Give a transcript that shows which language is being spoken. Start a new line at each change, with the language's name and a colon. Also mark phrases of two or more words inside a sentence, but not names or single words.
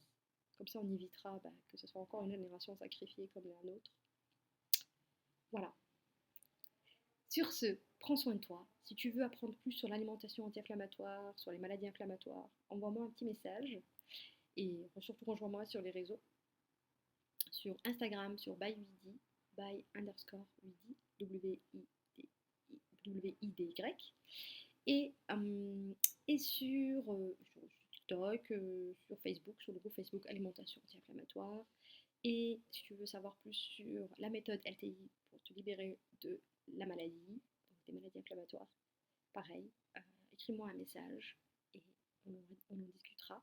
French: Comme ça, on évitera que ce soit encore une génération sacrifiée comme la nôtre. Voilà. Sur ce, prends soin de toi. Si tu veux apprendre plus sur l'alimentation anti-inflammatoire, sur les maladies inflammatoires, envoie-moi un petit message. Et surtout, rejoins-moi sur les réseaux. Sur Instagram, sur by_Widy, by_Widy, W-I-D-Y. Et sur TikTok, sur Facebook, sur le groupe Facebook Alimentation Anti-Inflammatoire. Et si tu veux savoir plus sur la méthode LTI pour te libérer de la maladie, donc des maladies inflammatoires, pareil, écris-moi un message et on en discutera.